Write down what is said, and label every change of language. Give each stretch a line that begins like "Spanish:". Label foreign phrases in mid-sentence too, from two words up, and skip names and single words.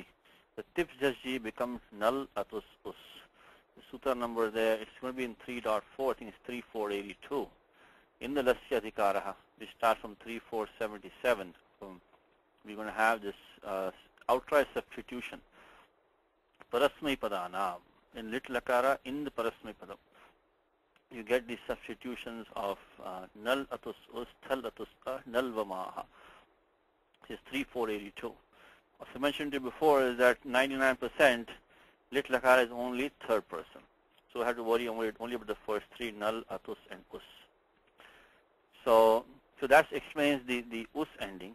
English: The
Sanskrit: तिप् तस् जि
English: becomes
Sanskrit: नल् अतुस् उस्.
English: The sutra number there, it's going to be in 3.4, I think it's 3482. In the
Sanskrit: लस्य अधिकारः,
English: we start from 3477. So we're going to have this outright substitution.
Sanskrit: परस्मै पदन.
English: in
Sanskrit: लिट् लकार
English: in the parasmaipadam. You get the substitutions of
Sanskrit: नल् अतुस् उस्, थल् अतुस् नल् वमह.
English: This is 3482. As I mentioned to you before, is that 99%
Sanskrit: लिट् लकार
English: is only third person. So I have to worry only about the first three,
Sanskrit: नल्, अतुस्,
English: and us. So that explains the us ending.